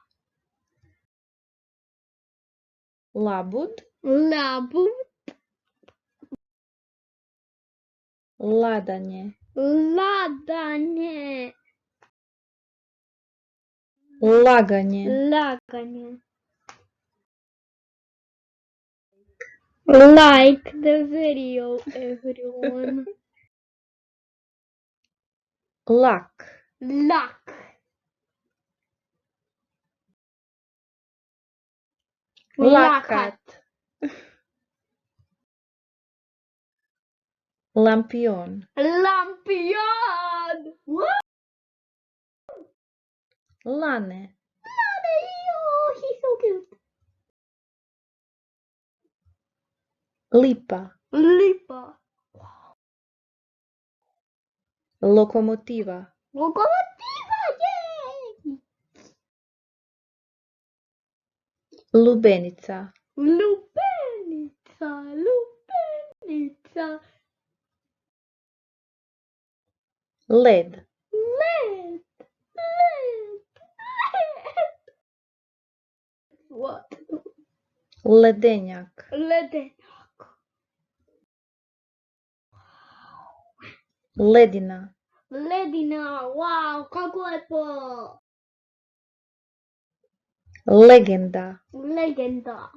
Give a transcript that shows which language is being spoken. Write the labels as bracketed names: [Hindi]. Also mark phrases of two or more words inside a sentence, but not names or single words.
[Slovenian] labud, labud, ladanje, ladanje, laganje, laganje. [English] Like the video, everyone. [Slovenian] lak, Luck. lakat, lampion, Lampion. lane, [English] Oh, he's so cute. [Slovenian] lipa, Lipa. lokomotiva, Lokomotiva, yay! lubenica, Lubenica, lubenica. led, Led, led, led. [English] What? [Slovenian] ledenjak, Ledenjak. ledina, Ledina, wow, kako lepo. legenda, Legenda.